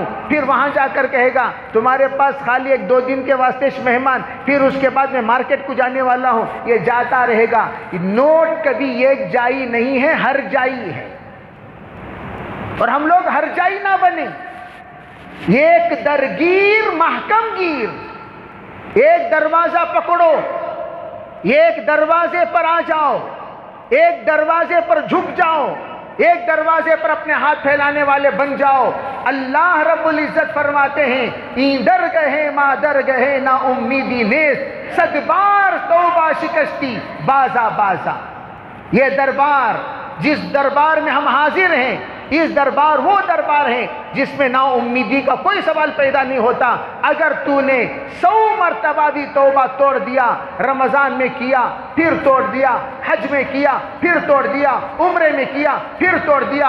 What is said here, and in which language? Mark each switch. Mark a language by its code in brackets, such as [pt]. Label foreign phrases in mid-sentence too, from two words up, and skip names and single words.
[ur] پھر وہاں جا کر کہے گا تمہارے پاس خالی 1-2 دن کے واسطے مہمان، پھر اس کے بعد میں مارکیٹ کو جانے والا ہوں۔ یہ جاتا رہے گا۔ نوٹ کبھی ایک جائی نہیں ہے، ہر جائی ہے، اور ہم لوگ ہر جائی نہ بنیں، [fa] ایک درگیر محکم گیر، [ur] ایک دروازہ پکڑو، ایک دروازے پر آ جاؤ، ایک دروازے پر جھک جاؤ، ایک دروازے پر اپنے ہاتھ پھیلانے والے بن جاؤ، اللہ رب العزت فرماتے ہیں [fa] این در گئے ما در گئے نا امیدی نیست، صد بار توبہ شکستی بازا بازا۔ [ur] یہ دربار، جس دربار میں ہم حاضر ہیں، اس دربار وہ دربار ہے جس میں نا امیدی کا کوئی سوال پیدا نہیں ہوتا۔ اگر تو نے 100 مرتبہ بھی توبہ توڑ دیا، رمضان میں کیا پھر توڑ دیا، حج میں کیا پھر توڑ دیا، عمرے میں کیا پھر توڑ دیا،